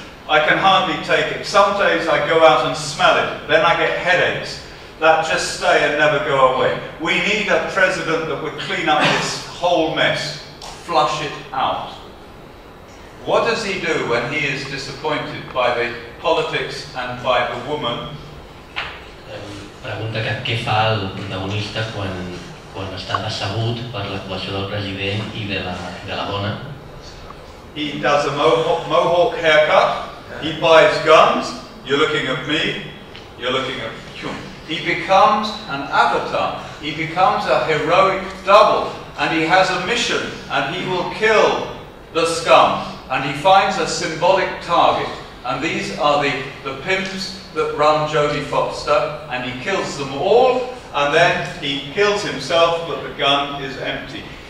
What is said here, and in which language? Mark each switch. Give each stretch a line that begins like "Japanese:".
English: I can hardly take it. Some days I go out and smell it, then I get headaches that just stay and never go away. We need a president that would clean up this whole mess, flush it out. What does he do when he is disappointed by the politics and by the woman?
Catalan: Pregunta que què fa el protagonista quan està decebut per l'actuació del president i de la dona.
English: He does a mohawk haircut, he buys guns, you're looking at me, you're looking at you. He becomes an avatar, he becomes a heroic double, and he has a mission, and he will kill the scum, and he finds a symbolic target, and these are the pimps that run Jodie Foster, and he kills them all, and then he kills himself, but the gun is empty.